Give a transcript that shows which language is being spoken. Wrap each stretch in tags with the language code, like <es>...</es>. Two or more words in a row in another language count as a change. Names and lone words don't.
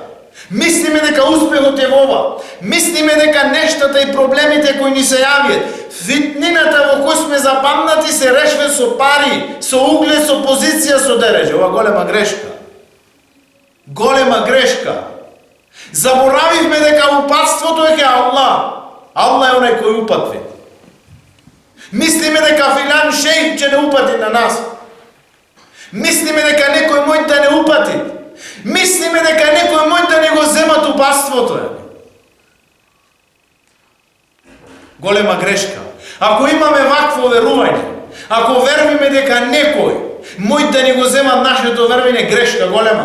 <mk>Мислиме дека успехот е во ова. Мислиме дека нештата и проблемите кои ни се јавиат, фитнината во кој сме запамнати се решваат со пари, со углед, со позиција, со дереđe. Ова голема грешка. Голема грешка. Заборавивме дека упатството е ке Аллах.</mk> <bs>Allah je onaj koji upatvi.</bs> <mk>Mislime дека филан шејх ќе не упати на нас. Мислиме дека некој мој да не упати. Мислиме дека некој мој да не го земат убаството. Голема грешка. Ако имаме вакво верување, ако веруваме дека некој мој да не го земат нашето верување, грешка голема.</mk>